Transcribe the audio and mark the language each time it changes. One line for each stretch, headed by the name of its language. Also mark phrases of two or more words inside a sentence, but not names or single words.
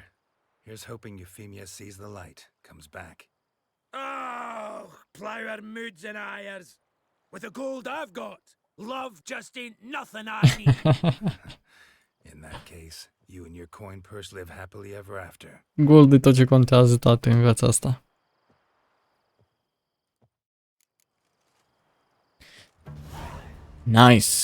English: Here's hoping Euphemia sees the light, comes back. Oh, ploughed moods and ires. With the gold I've got, love just ain't nothing I need. In that case, you and your coin purse live happily ever after.
Romanian: Gold e tot ce contează toate în viața asta.
English: Nice!